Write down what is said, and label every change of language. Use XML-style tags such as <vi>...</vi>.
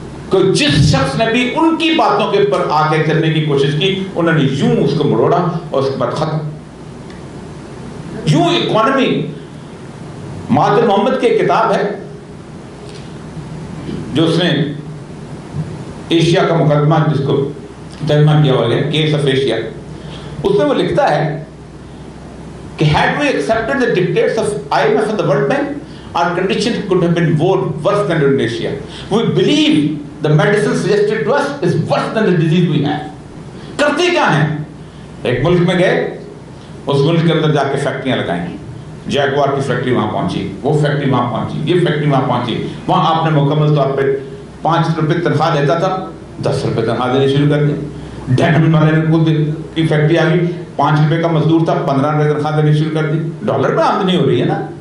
<ur>کہ جس شخص نے بھی ان کی باتوں کے اوپر آ کے کرنے کی کوشش کی، انہوں نے یوں اس کو مروڑا اور اس کے بعد ختم۔ یوں اکانومی، مہاتما محمد کی ایک کتاب ہے جو اس نے ایشیا کا مقدمہ جس کو ترجمہ کیا ہوا ہے، کیس آف ایشیا، اس میں وہ لکھتا ہے کہ</ur> <en>had we accepted the dictates of IMF and the World Bank, our conditions could have been worse than Indonesia. We believe the medicine suggested to us is worse than the disease we have.</en> <ur>کرتے کیا ہیں؟ ایک ملک میں گئے، اس ملک کے اندر جا کے فیکٹریاں لگائیں، جیگوار کی فیکٹری وہاں پہنچی، وہ فیکٹری وہاں پہنچی، یہ فیکٹری وہاں پہنچی، وہاں آپ نے مکمل طور پہ 5 روپے تنخواہ لیتا تھا، 10 روپے تنخواہ دینے شروع کر دی۔ ڈینم والے کی فیکٹری آ گئی، 5 روپے کا مزدور تھا، 15 روپے تنخواہ دینی شروع کر دی۔ ڈالر میں آمدنی ہو رہی ہے نا،</ur>